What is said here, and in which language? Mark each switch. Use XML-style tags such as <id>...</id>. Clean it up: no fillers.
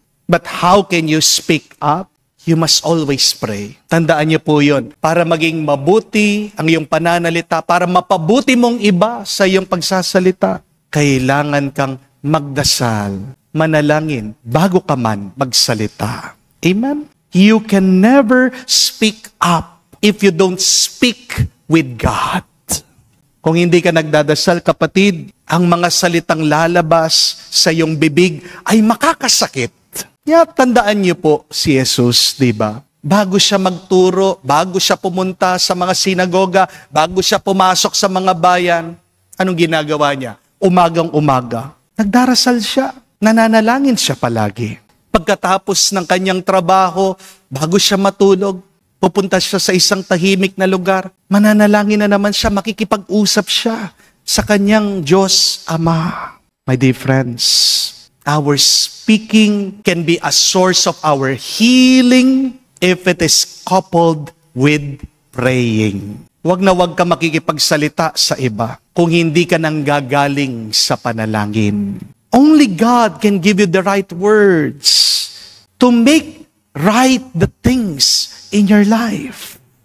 <en>But how can you speak up? You must always pray.</en> <tl>Tandaan niyo po yun. Para maging mabuti ang iyong pananalita, para mapabuti mong iba sa iyong pagsasalita, kailangan kang magdasal, manalangin, bago ka man magsalita.</tl> <en>Amen? You can never speak up if you don't speak with God.</en> <tl>Kung hindi ka nagdadasal, kapatid, ang mga salitang lalabas sa iyong bibig ay makakasakit. Kaya tandaan niyo po si Jesus, di ba? Bago siya magturo, bago siya pumunta sa mga sinagoga, bago siya pumasok sa mga bayan, anong ginagawa niya? Umagang-umaga, nagdarasal siya, nananalangin siya palagi. Pagkatapos ng kanyang trabaho, bago siya matulog, pupunta siya sa isang tahimik na lugar, mananalangin na naman siya, makikipag-usap siya sa kanyang Diyos Ama.</tl> <en>My dear friends, our speaking can be a source of our healing if it is coupled with praying.</en> <tl>Huwag na huwag ka makikipagsalita sa iba kung hindi ka nanggagaling sa panalangin.</tl> <en>Only God can give you the right words to make right the things in your life.</en>